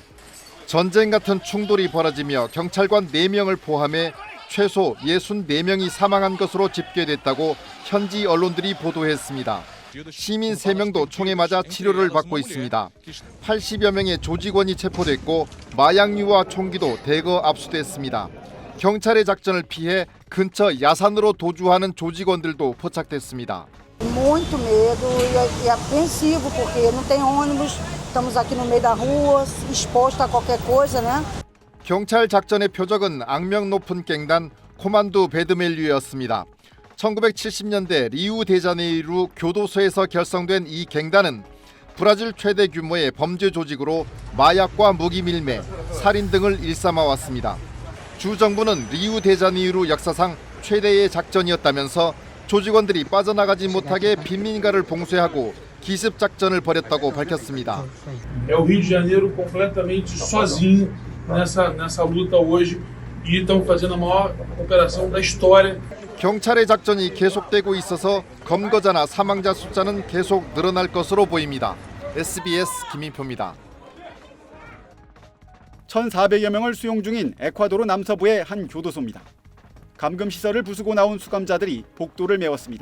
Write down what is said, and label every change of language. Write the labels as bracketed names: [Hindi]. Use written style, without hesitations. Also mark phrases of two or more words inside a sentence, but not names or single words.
[Korean] 전쟁 같은 충돌이 벌어지며 경찰관 4명을 포함해 최소 64명이 사망한 것으로 집계됐다고 현지 언론들이 보도했습니다. 시민 3명도 총에 맞아 치료를 받고 있습니다. 80여 명의 조직원이 체포됐고 마약류와 총기도 대거 압수됐습니다. 경찰의 작전을 피해 근처 야산으로 도주하는 조직원들도 포착됐습니다. [Portuguese] Muito medo e apreensivo porque não tem ônibus, estamos aqui no meio da rua, exposto a qualquer coisa, né? [Korean] 경찰 작전의 표적은 악명 높은 갱단 코만두 베드멜류였습니다. 1970년대 리우데자네이루 교도소에서 결성된 이 갱단은 브라질 최대 규모의 범죄 조직으로 마약과 무기 밀매, 살인 등을 일삼아왔습니다. 주 정부는 리우데자네이루 역사상 최대의 작전이었다면서 조직원들이 빠져나가지 못하게 빈민가를 봉쇄하고 기습 작전을 벌였다고 밝혔습니다. [Portuguese] É o Rio de Janeiro completamente sozinho nessa luta hoje e estão fazendo a maior operação da história. [Korean] 경찰의 작전이 계속되고 있어서 검거자나 사망자 숫자는 계속 늘어날 것으로 보입니다. SBS 김인표입니다. 1,400여 명을 수용 중인 에콰도르 남서부의 한 교도소입니다. 감금시설을 부수고 나온 수감자들이 복도를 메웠습니다.